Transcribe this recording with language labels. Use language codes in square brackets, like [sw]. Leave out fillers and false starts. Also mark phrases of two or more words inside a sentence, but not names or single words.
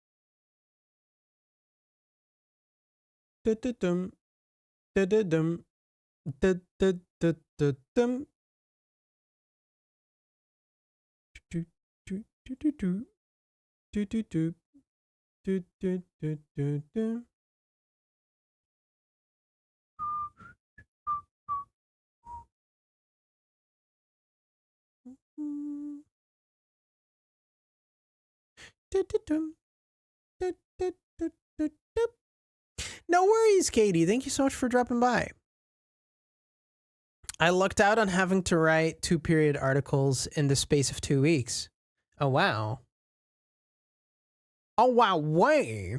[en] Da-da-dum, da-da-dum, da-da-da-da-dum. Do-do-do-do-do, do-do-do, do-do-do-do-do. Du-du-dum, du-du-du-du-du. No worries, Katie. Thank you so much for dropping by. I lucked out on having to write 2 period articles in the space of 2 weeks. Oh, wow. Oh, wow. Way.